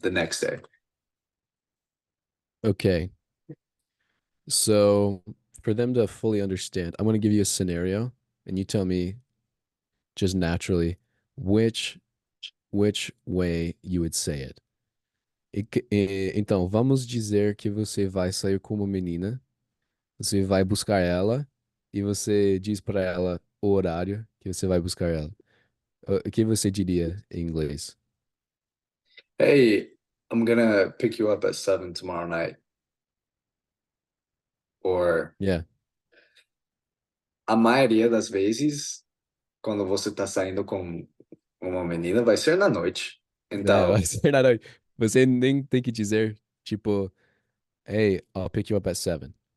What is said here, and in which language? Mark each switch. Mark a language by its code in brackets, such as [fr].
[en] the next day. Okay. So for them to fully understand, I'm going to give you a scenario and you tell me just naturally which way you would say it. [pt] Então, vamos dizer que você vai sair com uma menina, você vai buscar ela e você diz para ela o horário que você vai buscar ela. O que você diria em inglês? [en] Hey, I'm gonna pick you up at 7 tomorrow night. Or Yeah. [pt] a maioria das vezes, quando você tá saindo com uma menina, vai ser na noite. É, vai Então, ser na noite. Você nem tem que dizer, tipo, [en] hey, I'll pick you up at 7.